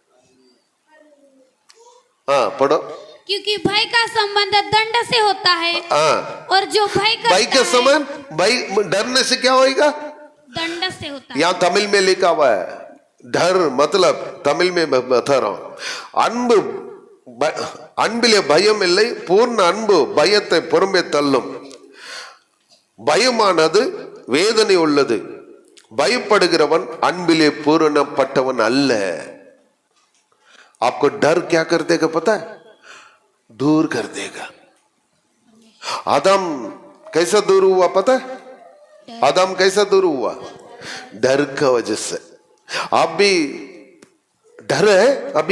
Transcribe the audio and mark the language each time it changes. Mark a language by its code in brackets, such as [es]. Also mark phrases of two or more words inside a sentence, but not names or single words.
[hi] हाँ पढ़ो। क्योंकि भय का संबंध दंड से होता है, हाँ, और जो भय करता भाई के है, समान, भाई डरने से क्या होएगा? दंड से होता है। यहाँ तमिल में लिखा हुआ है, डर मतलब तमिल में बता रहा हूं, [ta] அன்பு அன்பிலே பயம் இல்லை, பூர்ண அன்பு பயத்தை புறம்பே தள்ளும், பயமானது வேதனை உள்ளது, பயப்படுகிறவன் அன்பிலே பூரணப்பட்டவன் அல்ல। [hi] आपको डर क्या कर देगा पता है? दूर कर देगा। आदम कैसा दूर हुआ पता है? आदम कैसा दूर हुआ? डर का वजह से। आप भी डर है अभी?